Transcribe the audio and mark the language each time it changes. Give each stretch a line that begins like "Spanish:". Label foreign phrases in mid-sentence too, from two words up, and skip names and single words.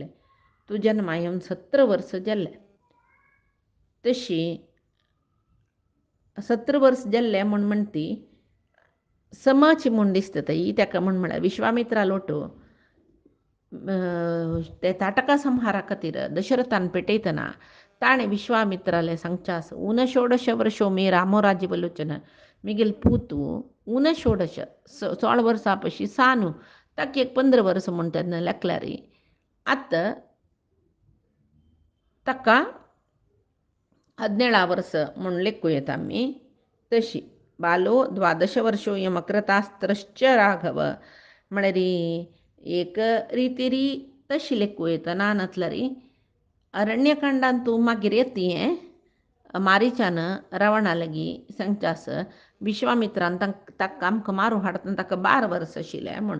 Konkani: तूं जन्मा येवन 17 वर्सां जाल्ले. तशी 17 वर्सां जाल्ले म्हूण म्हणटी समाची म्हूण दिसता थंय ताका म्हूण म्हळ्यार विश्वामित्रा लोटो ते ताटका संहारा खातीर दशरथान पेटयतना ताणें विश्वामित्राले सांगचास
Sanskrit: ऊनषोडश वर्षो मे रामो राज्यवलोचन
Konkani: मिगेल पूतू ऊनषोडश 16 वर्सां पशी सानू ताका एक 15 वर्सां म्हूण तेन्ना लेखल्यार आतां ताका 17 वर्सां म्हूण लेखूं येता आमी. तशी
Sanskrit: बालो 12 वर्षोयमकृतास्त्रश्च राघव
Konkani: म्हळ्यार एक रितीरी तशी लेखूं येता नानतल्यार अरण्यकांडांत तूं मागीर येती मारीच्यान रावणा लागीं सांगचास विश्वामित्रान ताका आमकां मारूं हाडतना ताका 12 वर्सां आशिल्ले म्हूण.